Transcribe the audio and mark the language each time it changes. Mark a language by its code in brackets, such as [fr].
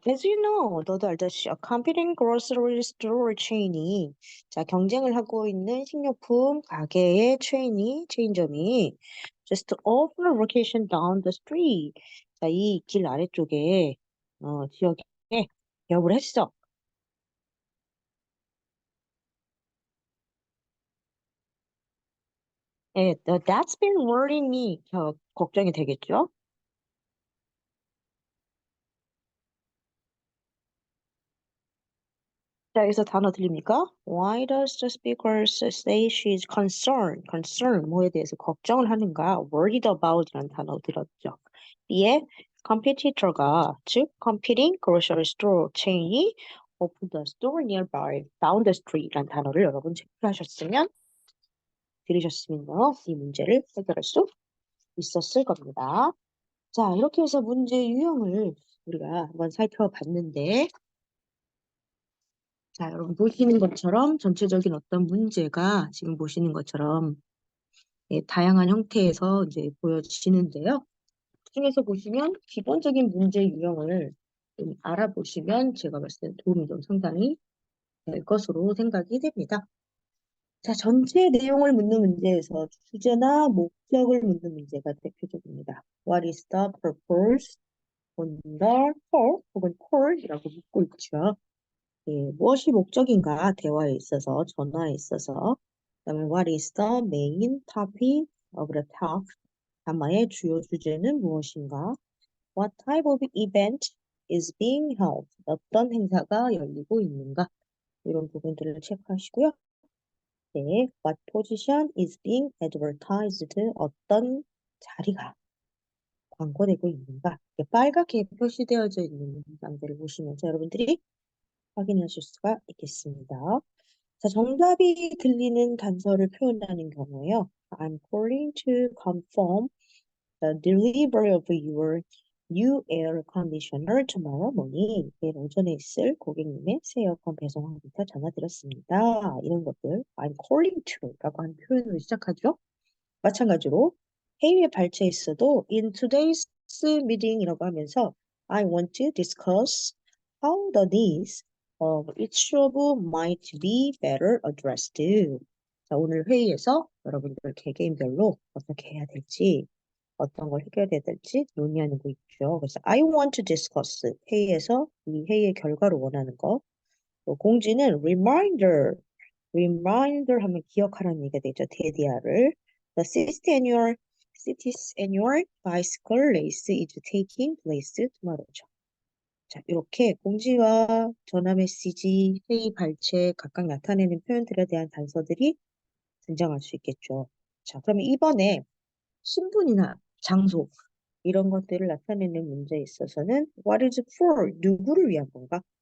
[en] As you know, [ko] 너도 알다시피 [en] a competing grocery store chain이 [ko] 자, 경쟁을 하고 있는 식료품 가게의 체인점이 [en] just over location down the street. [ko] 자, 이 길 아래쪽에 지역에 개업을 했어. [en] 예, that's been worrying me. [ko] 걱정이 되겠죠? 자, 여기서 단어 들립니까? [en] Why does the speaker say she's concerned? [ko] concern 뭐에 대해서 걱정을 하는가? [en] worried about [ko] 이라는 단어 들었죠. B에 [en] competitor가 즉 competing grocery store chain이 opened the store nearby down the street [ko] 라는 단어를 여러분 체크하셨으면 들으셨으면요. 이 문제를 해결할 수 있었을 겁니다. 자, 이렇게 해서 문제 유형을 우리가 한번 살펴봤는데 자, 여러분 보시는 것처럼 전체적인 어떤 문제가 지금 보시는 것처럼 예, 다양한 형태에서 이제 보여지는데요. 그중에서 보시면 기본적인 문제 유형을 좀 알아보시면 제가 봤을 때 도움이 좀 상당히 될 것으로 생각이 됩니다. 자, 전체 내용을 묻는 문제에서 주제나 목적을 묻는 문제가 대표적입니다. [en] What is the purpose on the call [ko] 혹은 call이라고 묻고 있죠. 예, 무엇이 목적인가 대화에 있어서 전화에 있어서 그다음에 [en] what is the main topic of the talk [ko] 담화의 주요 주제는 무엇인가 [en] what type of event is being held [ko] 어떤 행사가 열리고 있는가 이런 부분들을 체크하시고요. 네, [en] what position is being advertised [ko] 어떤 자리가 광고되고 있는가 이렇게 빨갛게 표시되어져 있는 문장들을 보시면서 여러분들이 확인하실 수가 있겠습니다. 자, 정답이 들리는 단서를 표현하는 경우에요. [en] I'm calling to confirm the delivery of your new air conditioner tomorrow morning. [ko] 내일 오전에 있을 고객님의 새 에어컨 배송하기가 전화드렸습니다. 이런 것들 [en] I'm calling to [ko] 라고 하는 표현으로 시작하죠. 마찬가지로 회의에 발췌 있어도 [en] in today's meeting이라고 하면서 I want to discuss how the needs of each of might be better addressed. [ko] 자, 오늘 회의에서 여러분들 개개인별로 어떻게 해야 될지, 어떤 걸 해결해야 될지 논의하는 거 있죠. 그래서 [en] I want to discuss [ko] 회의에서 이 회의의 결과를 원하는 거. 또 공지는 reminder 하면 기억하라는 얘기가 되죠. 대디아를. [en] The 60th annual bicycle race is taking place tomorrow죠. [ko] 자, 이렇게 공지와 전화 메시지, 회의 발췌 각각 나타내는 표현들에 대한 단서들이 등장할 수 있겠죠. 자, 그러면 이번에 신분이나 장소 이런 것들을 나타내는 문제에 있어서는 what is for 누구를 위한 건가?